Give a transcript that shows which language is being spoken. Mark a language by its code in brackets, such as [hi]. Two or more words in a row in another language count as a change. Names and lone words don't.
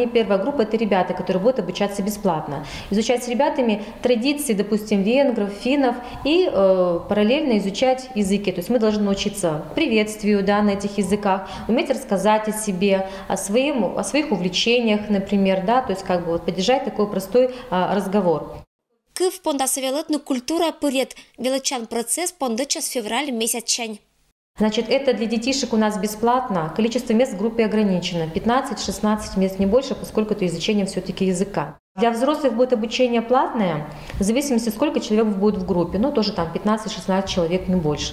[ru] Первая группа – это ребята, которые будут обучаться бесплатно. Изучать с ребятами традиции, допустим, венгров, финнов и параллельно изучать языки. То есть мы должны научиться приветствию, да, на этих языках, уметь рассказать о себе, о своих увлечениях, например, да, то есть как бы вот поддержать такой простой разговор. [kv] Кыв пондасовелетну культура пырет величан процесс пондыча [ru] с февраля [kv] месячань. [ru] Значит, это для детишек у нас бесплатно. Количество мест в группе ограничено. 15-16 мест, не больше, поскольку это изучение все-таки языка. Для взрослых будет обучение платное, в зависимости, сколько человек будет в группе. Ну, тоже там 15-16 человек, не больше.